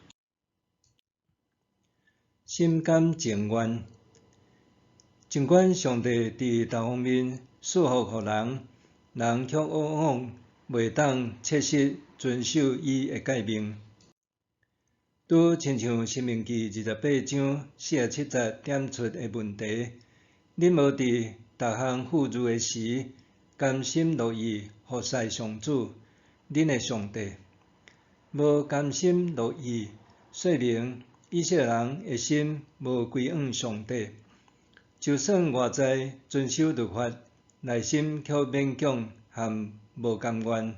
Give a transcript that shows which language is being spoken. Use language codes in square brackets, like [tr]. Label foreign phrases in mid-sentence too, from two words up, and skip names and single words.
[nan] 心甘情愿，尽管上帝伫各方面赐福互人，人却往往袂当切实遵守伊的诫命。拄亲像《申命记》28章47节点出的问题：恁无伫逐项富裕的时，甘心乐意服侍上主，恁的上帝。无甘心乐意，说明以色列人的心无归向上帝。就算外在遵守律法，内心却勉强和无甘愿。